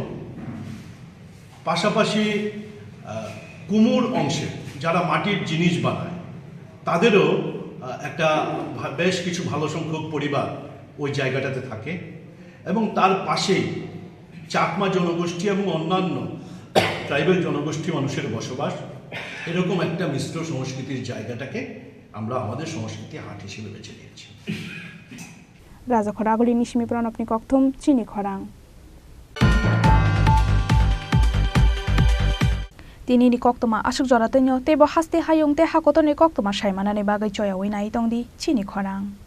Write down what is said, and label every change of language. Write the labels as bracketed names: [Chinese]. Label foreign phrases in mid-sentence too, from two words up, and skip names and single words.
[Bangla] পাশাপাশি কুমোর অংশে যারা মাটির জিনিস বানায় তাদেরও একটা বেশ কিছু ভালো সংখ্যক পরিবার ওই জায়গাটাতে থাকে এবং তার পাশেই চাকমা জনগোষ্ঠী এবং অন্যান্য ট্রাইবাল জনগোষ্ঠী মানুষের বসবাস। এরকম একটা মিশ্র সংস্কৃতির জায়গাটাকে আমরা আমাদের সংস্কৃতি হাট হিসেবে বেছে নিয়েছি। [Kok Borok] রাজাখরা আগলি নিশিমি প্রণবনি কক্থম চিনি খরাং তিনি ni koktoma asuk jora tenyo tebo haste hayung te hakotone koktoma shaimanane bagai choya oina itongdi chini khorang